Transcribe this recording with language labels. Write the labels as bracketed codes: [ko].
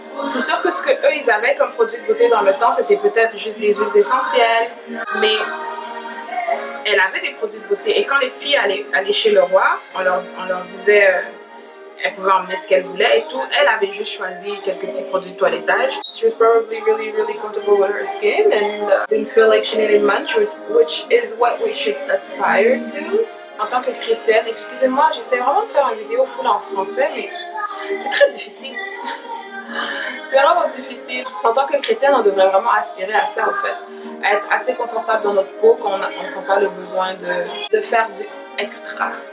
[fr] C'est sûr que ce que eux ils avaient comme produits de beauté dans le temps, c'était peut-être juste des huiles essentielles, mais elle avait des produits de beauté. Et quand les filles allaient chez le roi, on leur disait elle pouvait emmener ce qu'elle voulait et tout. Elle avait juste choisi quelques petits produits de toilettage. [en] She was probably really, really comfortable with her skin and didn't feel like she needed much, which is what we should aspire to. [fr] En tant que chrétienne, excusez-moi, j'essaie vraiment de faire une vidéo full en français, mais c'est très difficile. C'est vraiment difficile. En tant que chrétienne, on devrait vraiment aspirer à ça, en fait. À être assez confortable dans notre peau qu'on ne sent pas le besoin de faire du extra.